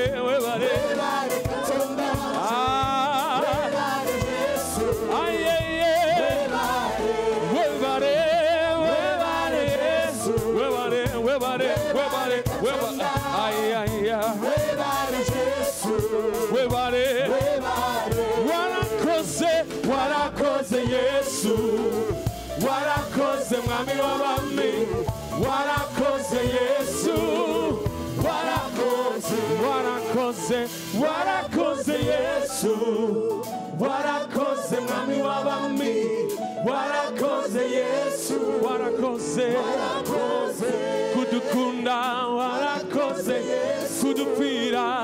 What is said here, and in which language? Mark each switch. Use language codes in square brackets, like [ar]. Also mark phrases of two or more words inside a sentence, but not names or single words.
[lg] Katonda webare Yesu webare Yesu webare Yesu webare [rw] warakoze Yesu warakoze mwami w'abami warakoze Yesu warakoze Yesu warakoze mwami w'abami warakoze Yesu warakoze kudukunda warakoze kudupfira